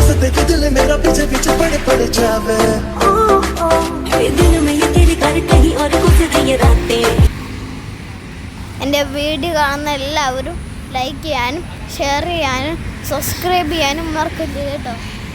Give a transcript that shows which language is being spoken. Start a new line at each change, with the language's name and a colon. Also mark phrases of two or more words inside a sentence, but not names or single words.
Hindi: भी दिल मेरा पीछे पीछे पड़ जावे दिल में ये तेरे घर कहीं और गुजर ये रातें
Malayalam: എൻ്റെ വീഡിയോ കാണുന്ന എല്ലാവരും ലൈക്ക് ചെയ്യാനും ഷെയർ ചെയ്യാനും സബ്സ്ക്രൈബ് ചെയ്യാനും മറക്കരുത് കേട്ടോ.